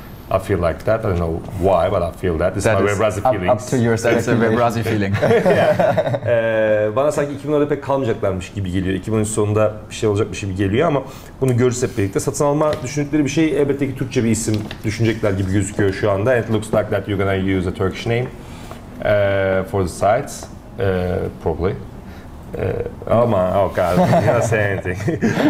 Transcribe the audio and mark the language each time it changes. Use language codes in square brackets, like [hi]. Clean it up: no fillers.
[en] I feel like that. I don't know why, but I feel that. This is my Webrazzi feelings. Up to your That's a Webrazzi feeling. [tr] Bana sanki 2010'da pek kalmayacaklarmış gibi geliyor. 2013 sonunda bir şey olacakmış gibi geliyor ama bunu görürüz hep birlikte. Satın alma düşündükleri bir şey elbette ki Türkçe bir isim düşünecekler gibi gözüküyor şu anda. [en] It looks like that you're gonna use a Turkish name for the site, probably. Oh God, you're not saying anything.